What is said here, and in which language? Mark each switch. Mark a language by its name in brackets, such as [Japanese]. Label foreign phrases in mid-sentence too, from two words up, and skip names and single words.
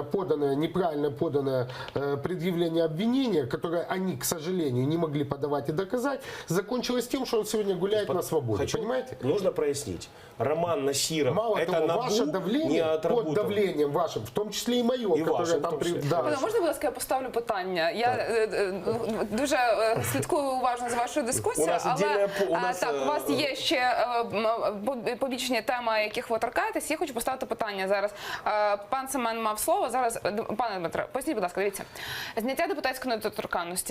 [Russian] неправильно поданное предъявление обвинения, которое они, к сожалению, не могли подавать и доказать, закончилось тем, что он сегодня гуляет на свободе. Понимаете? Нужно прояснить. Роман Насиров, Мало это того, НАБУ ваше не давление, под отработал. давлением вашим, в том числе и мое, И которое ваше в там... том числе. Да. [Ukrainian] Пане, можна, будь ласка, я поставлю питання? Я дуже слідкую уважно за вашою У дискусією, нас але ідеальна у нас, так, у вас є ще побічні теми, яких ви торкаєтесь. Я хочу поставити питання зараз. Пан Семен мав слово. Зараз, пане Дмитре, поясніть, будь ласка, дивіться. Зняття депутатської недоторканності.